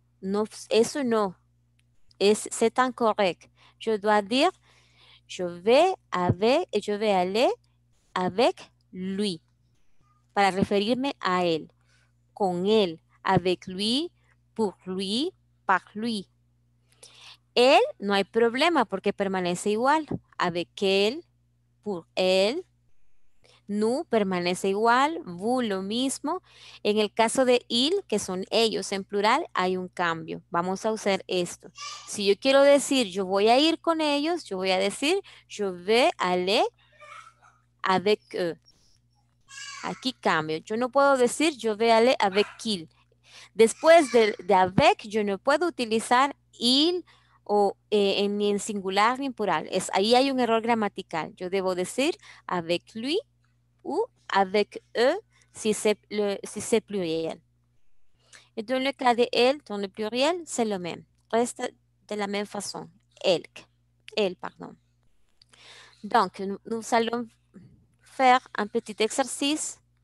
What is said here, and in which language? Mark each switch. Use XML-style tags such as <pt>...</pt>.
<es>No, eso no,</es> <fr>c'est incorrect. Je dois dire, je vais aller avec lui,</fr> <es>para referirme a él, con él,</es> <fr>avec lui, pour lui, par lui.</fr> <es>Él, no hay problema porque permanece igual. Avec él, pour él. Nous permanece igual. Vous, lo mismo. En el caso de il, que son ellos en plural, hay un cambio. Vamos a usar esto. Si yo quiero decir, yo voy a ir con ellos, yo voy a decir,</es> <fr>je vais aller avec eux.</fr> <es>Aquí cambio. Yo no puedo decir,</es> <fr>je vais aller avec il.</fr> <es>Después de avec, yo no puedo utilizar il o ni en singular ni en plural. Ahí hay un error gramatical. Yo debo decir</es> <fr>avec lui ou avec eux si c'est pluriel. Et dans le cas de elle, dans le pluriel, c'est le même. Reste de la même façon. Elle, pardon. Donc, nous allons faire un petit exercice.</fr>